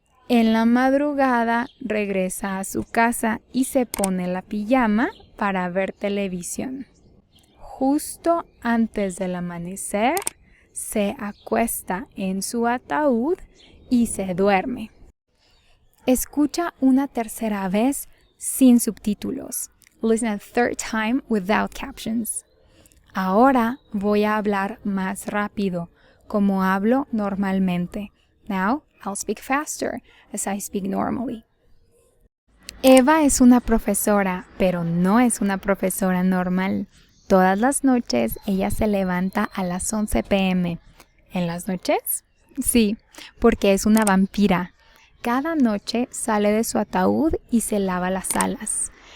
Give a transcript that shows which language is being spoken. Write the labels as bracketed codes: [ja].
[es] En la madrugada regresa a su casa y se pone la pijama para ver televisión. Justo antes del amanecer, se acuesta en su ataúd y se duerme. Escucha una tercera vez sin subtítulos. [en] Listen a third time without captions. [es] Ahora voy a hablar más rápido, como hablo normalmente. [en] Now, I'll speak faster as I speak normally. [es] Eva es una profesora, pero no es una profesora normal. Todas las noches ella se levanta a las 11 p.m. ¿En las noches? Sí, porque es una vampira. Cada noche sale de su ataúd y se lava las alas.